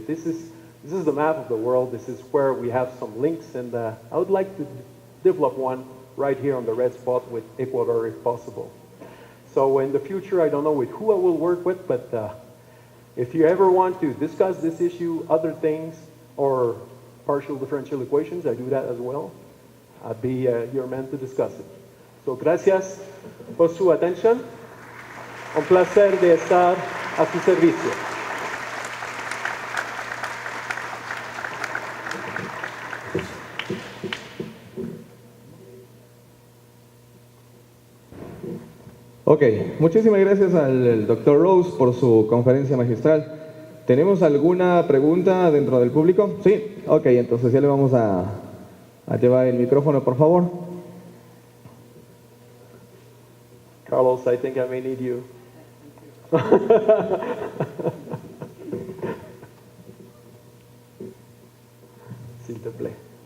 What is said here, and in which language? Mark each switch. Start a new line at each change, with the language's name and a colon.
English: This is the map of the world. This is where we have some links, and I would like to develop one right here on the red spot with Ecuador if possible. So in the future, I don't know with who I will work with, but if you ever want to discuss this issue, other things, or partial differential equations, I do that as well. I'd be your man to discuss it.
Spanish: So gracias por su atención. Un placer de estar a su servicio. Ok, muchísimas gracias al Dr. Rousse por su conferencia magistral. ¿Tenemos alguna pregunta dentro del público? Sí, ok, entonces ya le vamos a llevar el micrófono, por favor.
English: Carlos, I think I may need you.
French: S'il te plaît.